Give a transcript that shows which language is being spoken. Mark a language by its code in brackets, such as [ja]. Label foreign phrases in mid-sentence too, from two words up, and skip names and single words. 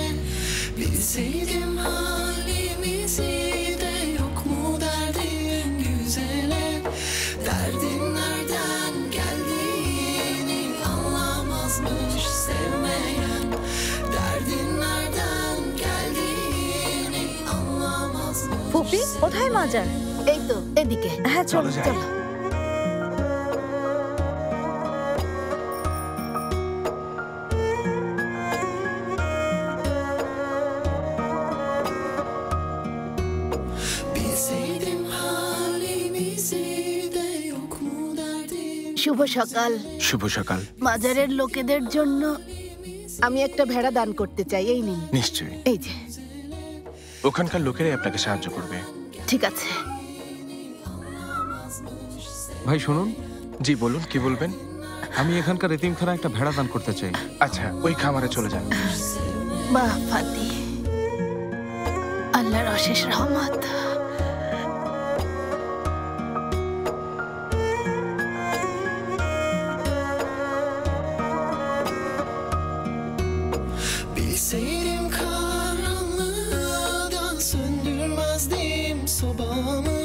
[tr] Bilseydim halimizi de yok mu derdim güzele. Derdin nereden geldiğini anlamazmış sevmeyen. Derdin nereden geldiğini anlamazmış. [bn] ফুপি কোথায় মাজার? এই তো এদিকে। হ্যাঁ চলো চলো। [tr] Bilseydim halimizi de yok mu derdim. [bn] শুভ সকাল। শুভ সকাল। মাজারের লোকেদের জন্য আমি একটা ভেড়া দান করতে চাই, এই নিন। নিশ্চয়ই, এই যে। ওখানকার লোকেরাই আপনাকে সাহায্য করবে। ঠিক আছে। ভাই শুনুন, জি বলুন, কি বলবেন? আমি এখানকার এতিমখানায় একটা ভেড়া দান করতে চাই। আচ্ছা, ওই খামারে চলে যান। বাহ ফাতি, আল্লাহর অশেষ রহমত। [tr] Bilseydim karanlığdan söndürmezdim sobamı.